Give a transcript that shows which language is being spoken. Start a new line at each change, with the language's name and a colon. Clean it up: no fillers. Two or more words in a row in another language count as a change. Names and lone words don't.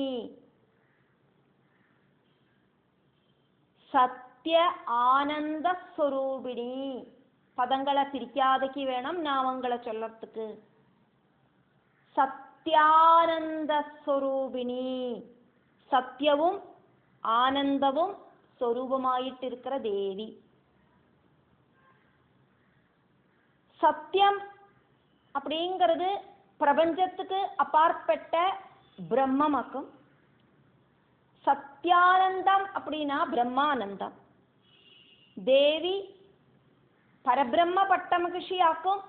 Malayalam: സത്യ ആനന്ദ സ്വരൂപിണി. പദങ്ങളെ തിരിക്കാതെക്ക് വേണം നാമങ്ങളെ ചൊല്ലത്തുക്ക്. സത്യാനന്ദ സ്വരൂപിണി. സത്യവും ആനന്ദവും സ്വരൂപമായിട്ടിരിക്കുന്ന ദേവി.
Tamil: சத்தியம் அப்படிங்கிறது பிரபஞ்சத்துக்கு அப்பாற்பட்ட பிரம்மமாக்கும். சத்யானந்தம் அப்படின்னா பிரம்மானந்தம். தேவி பரபிரம்ம பட்ட மகிழ்ச்சியாக்கும்.